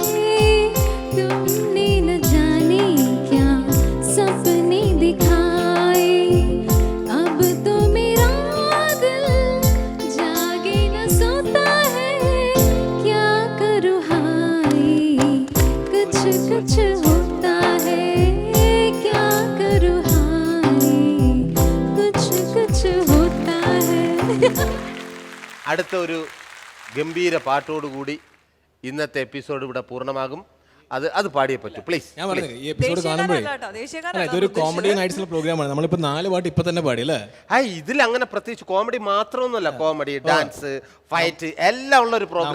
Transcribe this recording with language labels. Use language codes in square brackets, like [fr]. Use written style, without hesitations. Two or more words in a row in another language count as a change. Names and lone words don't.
[hi] तुमने न जाने क्या सपने दिखाए अब तो मेरा दिल जागे न सोता है क्या करूँ हाय कुछ कुछ होता है क्या करूँ हाय कुछ कुछ होता है. [ml] അടുത്ത ഒരു ഗംഭീര പാട്ടോടുകൂടി ഇന്നത്തെ എപ്പിസോഡ് ഇവിടെ പൂർണ്ണമാകും. അത് പാടിയേ പറ്റൂ പ്ലീസ്. ഞാൻ പറഞ്ഞില്ലേ ഈ എപ്പിസോഡ് കാണുമ്പോഴേ അല്ല, ഇതൊരു കോമഡി നൈറ്റ്സിലെ പ്രോഗ്രാമാണ്. നമ്മളിപ്പോൾ 4 പാട്ട് ഇപ്പൊ തന്നെ പാടി അല്ലേ? ഇതിൽ അങ്ങനെ പ്രത്യേകിച്ച് കോമഡി മാത്രമൊന്നുമല്ല, കോമഡി, ഡാൻസ്, ഫൈറ്റ് എല്ലാം ഉള്ള ഒരു പ്രോഗ്രാം.